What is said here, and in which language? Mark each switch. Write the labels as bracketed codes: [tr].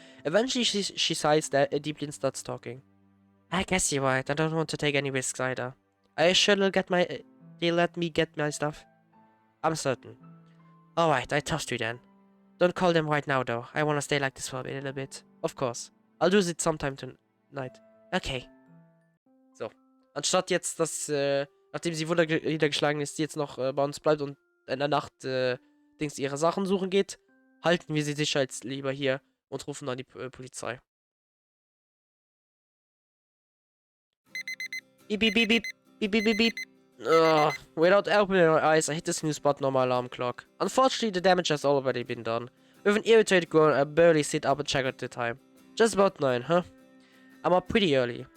[en] Eventually, she sighs deeply and starts talking. I guess you're right. I don't want to take any risks either. Are you sure they'll let me get my stuff? I'm certain. Alright, I trust you then. Don't call them right now, though. I want to stay like this for a little bit. Of course. I'll do it sometime tonight. Okay. So. [de] Anstatt jetzt, dass, nachdem sie niedergeschlagen ist, sie jetzt noch bei uns bleibt und in der Nacht, ihre Sachen suchen geht, halten wir sie sicher jetzt lieber hier und rufen dann die Polizei. [en] Beep, beep, beep, beep, beep, beep, beep, beep. Ugh. Without opening my eyes, I hit the snooze button on my alarm clock. Unfortunately, the damage has already been done. With an irritated groan, I barely sit up and check at the time. Just about 9, huh? I'm up pretty early.